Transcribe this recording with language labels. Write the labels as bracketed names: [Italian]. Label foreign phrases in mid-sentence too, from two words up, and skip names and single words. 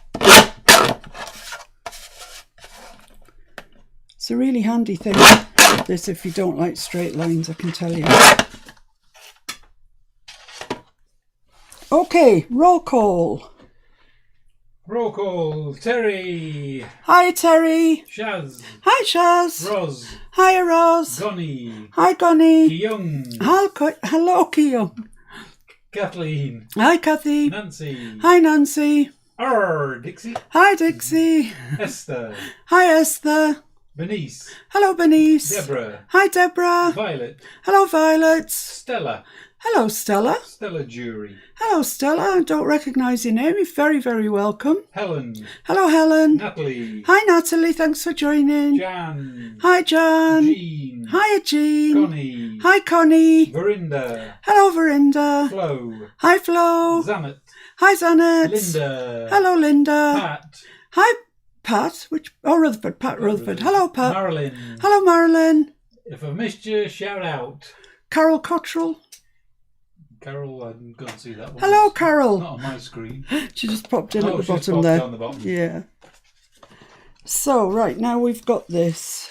[English] It's a really handy thing, this, if you don't like straight lines, I can tell you. Okay, roll call. Roll call. Terry. Hi, Terry. Shaz. Hi, Shaz. Ros. Hi, Ros. Gonnie. Hi, Gonnie. Kyung. Hello, Kyung. Kathleen. Hi, Kathy. Nancy. Hi, Nancy. Dixie. Hi, Dixie. Esther. Hi, Esther. Benice. Hello, Benice. Deborah. Hi, Deborah. Violet. Hello, Violet. Stella. Hello, Stella. Stella Jury. Hello, Stella. I don't recognise your name. You're very, very welcome. Helen. Hello, Helen. Natalie. Hi, Natalie. Thanks for joining. Jan. Hi, Jan. Jean. Hi, Jean. Connie. Hi, Connie. Verinda. Hello, Verinda. Flo. Hi, Flo. Zanet. Hi, Zanet. Linda. Hello, Linda. Pat. Hi, Pat. Rutherford. Pat Rutherford. Hello, Pat. Marilyn. Hello, Marilyn. If I missed you, shout out. Carol Cottrell. Carol, I didn't go and see that one. Hello, Carol. Not on my screen. She just popped in at the she just bottom popped there. down the bottom. Yeah. So, right, now we've got this.